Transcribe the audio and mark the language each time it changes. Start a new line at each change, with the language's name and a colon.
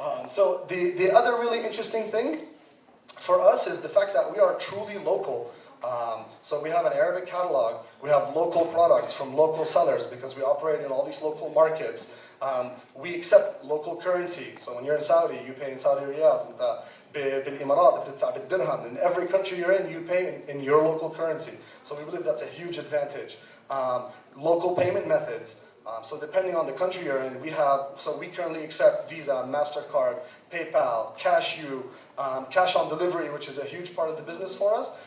English: So the other really interesting thing for us is the fact that we are truly local. So we have an Arabic catalog. We have local products from local sellers because we operate in all these local markets. We accept local currency. So when you're in Saudi, you pay in Saudi riyals.
Arabic: بالإمارات بتدفع بالدرهم.
English: In every country you're in, you pay in your local currency. So we believe that's a huge advantage. Local payment methods. So depending on the country you're in, we currently accept Visa, MasterCard, PayPal, Cashew, cash on delivery, which is a huge part of the business for us.